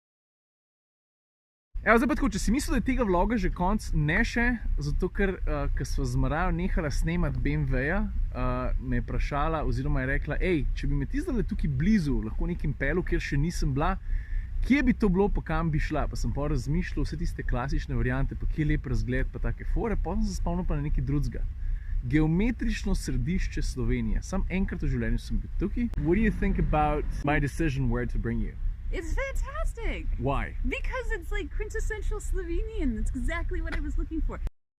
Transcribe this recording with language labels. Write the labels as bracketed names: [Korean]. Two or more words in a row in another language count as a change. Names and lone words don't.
[Slovenian] Evo, zdaj pa tako, če si mislil, da je tega vloga že konc, ne še, zato ker, ko sva z Marajo nehala snemati BMW-ja, me je vprašala, oziroma je rekla, ej, če bi me ti zdaj tukaj blizu, lahko nekim pelu, kjer še nisem bila, kje bi to bilo, pa kam bi šla? Pa sem pa razmišljal vse tiste klasične variante, pa kje lep razgled, pa take fore, potem sem se spomnil pa na nekaj drugega. Geometrično središče Slovenije. Sam enkrat v življenju sem bil tukaj. [English] What do you think about my decision where to bring you? It's fantastic. Why? Because it's like quintessential Slovenian. That's exactly what I was looking for.